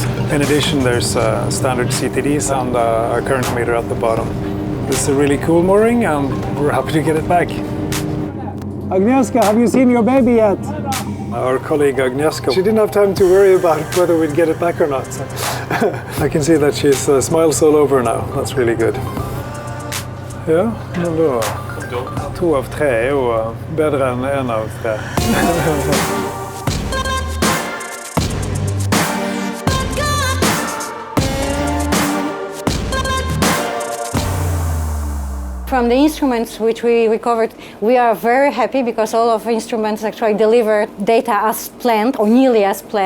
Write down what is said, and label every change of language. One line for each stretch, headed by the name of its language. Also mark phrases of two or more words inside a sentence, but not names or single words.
English: In addition, there's standard CTDs and a current meter at the bottom. This is a really cool mooring, and we're happy to get it back. Agnieszka, have you seen your baby yet? Our colleague Agnieszka, she didn't have time to worry about whether we'd get it back or not. So I can see that she's smiles all over now. That's really good.
Norwegian: Ja, men da 2 av 3 er jo bedre enn 1 av 3.
English: From the instruments which we recovered, we are very happy because all of the instruments actually deliver data as planned or nearly as planned.